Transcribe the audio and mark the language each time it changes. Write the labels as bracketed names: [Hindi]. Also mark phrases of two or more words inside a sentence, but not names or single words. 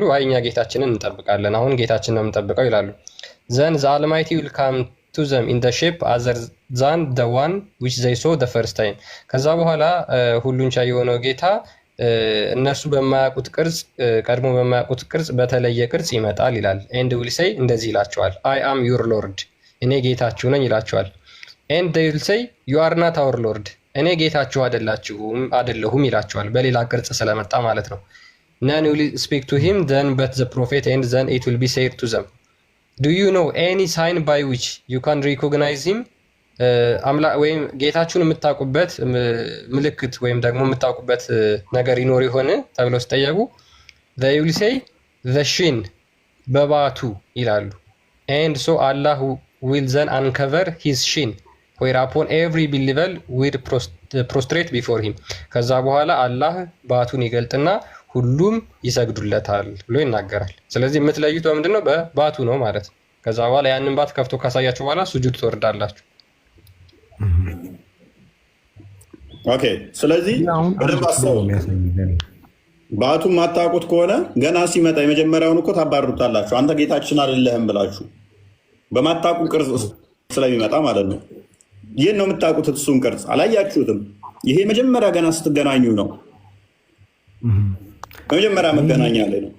[Amharic] አይ እኛ ጌታችንን እንጠብቃለን፣ አሁን ጌታችንን ነው የምንጠብቀው ይላሉ። [English] Then the Almighty will come to them in the shape other than the one which they saw the first time። [Amharic] ከዛ በኋላ ሁሉን ቻይ የሆነው ጌታ እነሱ በማያውቁት ቅርጽ ቀድሞ በማያውቁት ቅርጽ በተለየ ቅርጽ ይመጣል ይላል። [English] and will say [Amharic] እንደዚህ ይላቸዋል፣ [English] I am your Lord [Amharic] እኔ ጌታችሁ ነኝ ይላቸዋል። [English] and they will say you are not our Lord [Amharic] እኔ ጌታችሁ አይደለሁም ይላቸዋል። በሌላ ቅርጽ ስለመጣ ማለት ነው። [English] none will speak to him then but the prophet and then it will be said to them do you know any sign by which you can recognize him [Amharic] ወይም ጌታችሁን የምታውቁበት ምልክት ወይም ደግሞ የምታውቁበት ነገር ይኖር ይሆን ተብለው ሲጠየቁ [English] they will say the shin [Amharic] በባቱ ይላሉ። [English] and so Allah will then uncover his shin whereupon every believer will prostrate before him [Amharic] ከዛ በኋላ አላህ ባቱን ይገልጥና ሁሉም ይሰግዱለታል ብሎ ይናገራል። ስለዚህ የምትለዩት በምንድነው? በባቱ ነው ማለት ነው። ከዛ በኋላ ያንን ባት ከፍቶ ካሳያችሁ በኋላ ሱጁድ ትወርዳላችሁ። ኦኬ። ስለዚህ በደንብ አስተውሉ። ባቱን ማታውቁት ከሆነ ገና ሲመጣ የመጀመሪያውን እኮ ታባርሩታላችሁ። አንተ ጌታችን አይደለህም ብላችሁ በማታውቁ ቅርጽ ስለሚመጣ ማለት ነው። ይህን ነው የምታውቁት። እሱን ቅርጽ አላያችሁትም። ይሄ መጀመሪያ ገና ስትገናኙ ነው። በመጀመሪያ መገናኛ ላይ ነው።